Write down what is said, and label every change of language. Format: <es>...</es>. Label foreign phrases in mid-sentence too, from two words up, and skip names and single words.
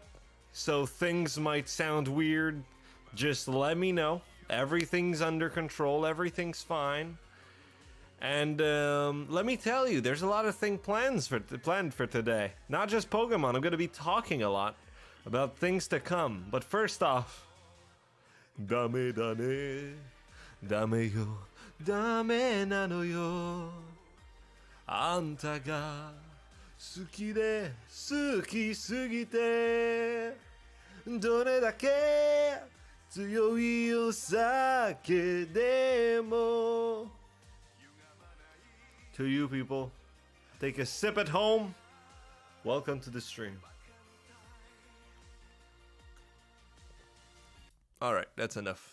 <en>So things might sound weird. Just let me know. Everything's under control. Everything's fine. And let me tell you, there's a lot of things planned for today. Not just Pokemon. I'm going to be talking a lot about things to come. But first off,</en> <ja>ダメだね、ダメよ、ダメなのよ. あんたが好きで好きすぎて、どれだけ強いお酒でも.</ja> <en>To you people, take a sip at home. Welcome to the stream. Alright, that's enough.</en>